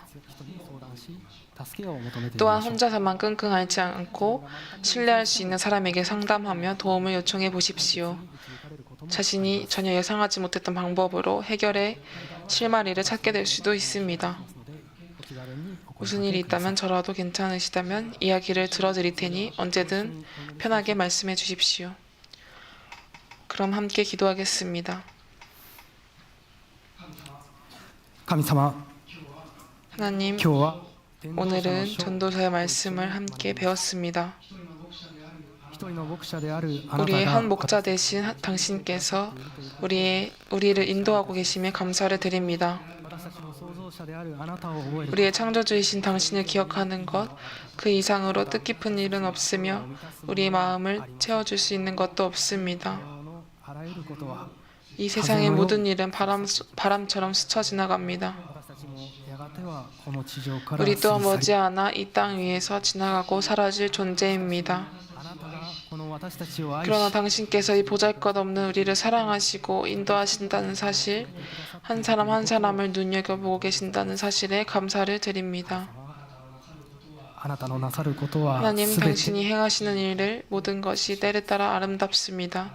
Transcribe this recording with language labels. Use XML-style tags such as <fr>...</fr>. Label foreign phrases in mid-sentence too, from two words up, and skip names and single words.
<ja>人に相談し助けを求めてみ</ja> <ko>또한</ko> <ja>ましょう</ja> <ko>혼자서만 끙끙 앓지 않고 신뢰할 수 있는 사람에게 상담하며 도움을 요청해 보십시오.</ko> <ja>導かれることも</ja> <ko>자신이 전혀 예상하지 못했던 방법으로 해결의 실마리를 찾게 될 수도 있습니다.</ko> <ja>のでお気軽にお声</ja> <ko>무슨 일이 있다면 저라도 괜찮으시다면 이야기를 들어드릴 테니 언제든 편하게 말씀해 주십시오. 그럼 함께 기도하겠습니다.</ko> <ja>神様</ja> <ko>하나님,</ko> <ja>今日は伝道者の</ja> <ko>오늘은</ko> <ja>書</ja> <ko>전도서의 말씀을 함께 배웠습니다.</ko> <ja>一人の牧者であるあなた</ja> <ko>우리의</ko> <ja>が</ja> <ko>한 목자 대신 당신께서 우리를 인도하고 계심에 감사를 드립니다.</ko> <ja>私たちの創造者であるあなたを覚える</ja> <ko>우리의 창조주이신 당신을 기억하는 것, 그 이상으로 뜻깊은 일은 없으며 우리의 마음을 채워줄 수 있는 것도 없습니다.</ko> <ja>のあらゆることは</ja> <ko>이 세상의 모든 일은 바람처럼 스쳐 지나갑니다.</ko> <ja>私たちもやがてはこの地上から</ja> <ko>우리 또한</ko> <ja>過ぎ去り</ja> <ko>머지않아 이 땅 위에서 지나가고 사라질 존재입니다.</ko> <ja>あなたが</ja> <ko>그러나 당신께서 이 보잘것없는 우리를 사랑하시고 인도하신다는 사실, 한 사람 한 사람을 눈여겨보고 계신다는 사실에 감사를 드립니다. 하나님, 당신이 행하시는 일들 모든 것이 때를 따라 아름답습니다.</ko>